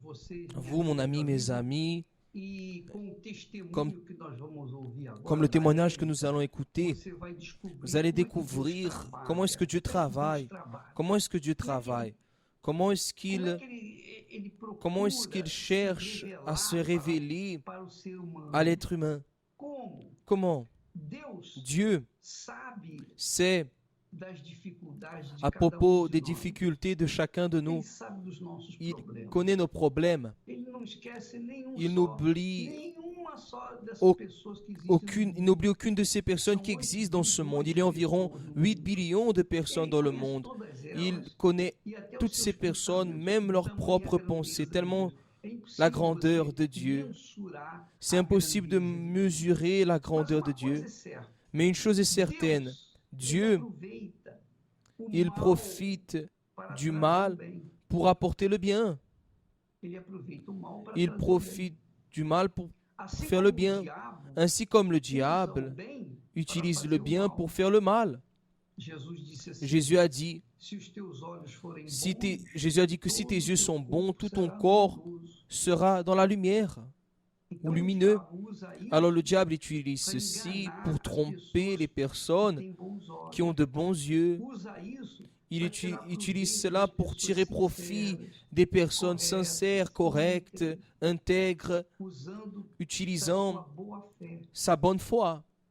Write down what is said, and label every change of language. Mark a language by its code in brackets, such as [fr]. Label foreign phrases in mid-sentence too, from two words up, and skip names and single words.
[fr] vous, mon ami, mes amis, [pt] E com o testemunho [fr] comme, [pt] que nós vamos ouvir [fr] comme le [pt] agora, [fr] témoignage que nous allons écouter, [pt] você vai descobrir [fr] vous allez [pt] como é que Deus [fr] découvrir [pt] trabalha, [fr] comment est-ce que Dieu [pt] como é que Deus [fr] travaille, [pt] trabalha, [fr] comment est-ce que Dieu [pt] como é que [fr] travaille, comment est-ce [pt] como é [fr] qu'il [pt] que ele [fr] comment est-ce [pt] procura [fr] qu'il [pt] se [fr] cherche à se [pt] revelar [fr] révéler [pt] para o ser humano. [fr] à l'être humain. [pt] Como [fr] Comment [pt] Deus [fr] Dieu [pt] sabe [fr] sait [pt] das dificuldades de [fr] à [pt] cada [fr] propos [pt] de [fr] des [pt] nós. [fr] difficultés de chacun de nous. [pt] Ele sabe dos nossos [fr] Il [pt] problemas. [fr] connaît nos problèmes. [pt] Ele não esquece nenhum [fr] Il [pt] só, [fr] n'oublie [pt] nenhuma só dessas [fr] au- [pt] pessoas que existem [fr] aucune, [pt] no [fr] il [pt] mundo. [fr] n'oublie aucune de ces personnes qui existent dans ce monde. Il y a environ 8 billions de personnes dans le monde. Il connaît [pt] E até os [fr] toutes [pt] seus [fr] ces personnes, [pt] pensamentos, [fr] même [pt] o [fr] leurs [pt] tamanho, [fr] propres [pt] a grandeza [fr] pensées, [pt] de [fr] tellement [pt] Deus. É impossível [fr] la grandeur [pt] você [fr] de Dieu. [pt] mensurar [fr] C'est [pt] a [fr] impossible de [pt] grandeza de Deus. [fr] mesurer la [pt] Mas [fr] grandeur [pt] uma [fr] de Dieu. [pt] coisa é certa, [fr] Mais une chose est certaine, [pt] Deus, ele [fr] Dieu, [pt] aproveita o [fr] il [pt] mal [fr] profite [pt] para [fr] du [pt] trazer o [fr] mal [pt] bem. [fr] pour apporter le bien. [pt] Ele aproveita o mal para [fr] Il [pt] trazer o bem. [fr] profite du mal pour [pt] Assim [fr] faire le [pt] como o [fr] bien. [pt] diabo [fr] Ainsi comme le [pt] usa o [fr] diable [pt] bem [fr] utilise [pt] para [fr] le [pt] fazer o [fr] bien [pt] mal. [fr] pour faire le mal. [pt] Jesus disse assim, [fr] Jésus a dit, [pt] se os teus olhos forem [fr] Jésus a dit que si tes yeux sont bons, tout ton corps sera dans la lumière ou lumineux. Alors le diable utilise ceci pour tromper les personnes qui ont de bons yeux. Il utilise cela pour tirer profit des personnes sincères, correctes, intègres, utilisant sa bonne foi.